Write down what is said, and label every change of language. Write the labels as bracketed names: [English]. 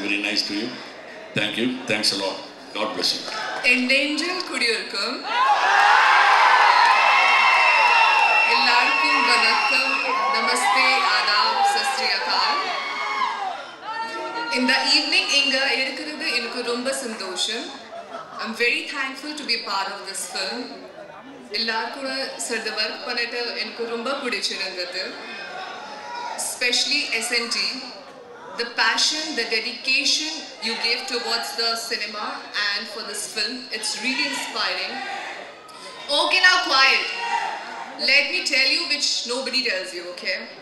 [English] Very nice to you. Thank you. Thanks a lot. God bless you. [Tamil] Endanger குடியிருக்கும் எல்லாருக்கும் வணக்கம், நமஸ்தே, ஆதாப், சத் ஸ்ரீ அகால். இந்த ஈவினிங் இங்கே இருக்கிறது எனக்கு ரொம்ப சந்தோஷம். [English] I'm very thankful to be part of this film. [Tamil] எல்லாரும் கூட சேர்ந்து ஒர்க் பண்ணிட்டு எனக்கு ரொம்ப பிடிச்சிருந்தது. [English] Especially SNT, the passion, the dedication you gave towards the cinema and for this film, it's really inspiring. Okay, now quiet. Let me tell you which nobody tells you, okay?